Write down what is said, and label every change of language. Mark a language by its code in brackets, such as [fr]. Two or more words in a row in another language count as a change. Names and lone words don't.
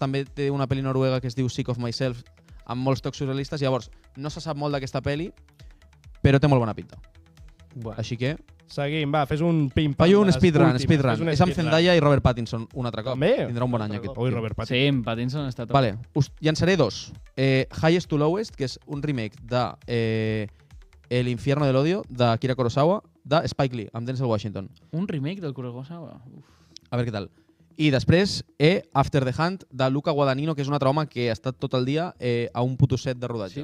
[ca] També té una pel·li noruega que es diu Sick of Myself, amb molts tocs surrealistes. Llavors, no se sap molt d'aquesta pel·li, però té molt bona pinta. Bueno. Així que, Seguim, va, fes un pim-pam. faig un les speedrun. últimes, speedrun. fes un És amb speedrun. Zendaya i Robert Pattinson un altre cop. També? Tindrà un bon any aquest. Ui, Robert Pattinson. Sí, en Pattinson està tot. Vale, us llançaré dos. Highest to Lowest, que és un remake de El infierno del odio, de Akira Kurosawa, de Spike Lee, amb Denzel Washington. Un remake del Kurosawa. A veure què tal. I després, After the Hunt, de Luca Guadagnino, que és un altre home que ha estat tot el dia a un puto set de rodatge.